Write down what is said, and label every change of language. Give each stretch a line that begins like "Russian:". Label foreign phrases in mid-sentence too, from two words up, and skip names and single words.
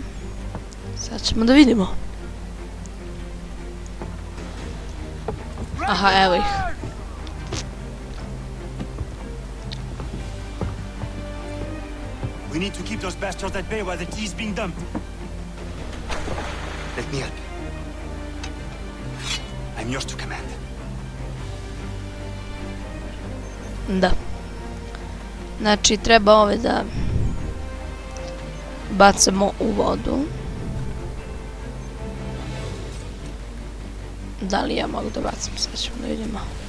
Serbian: Sad ćemo da vidimo. Aha, evo ih.
English: We need to keep those bastards at bay while the tea is being dumped. Let me help. I'm yours to command.
Serbian: Da. Znači, treba ove da bacamo u vodu. Da li ja mogu da bacim? Sad ćemo da vidimo.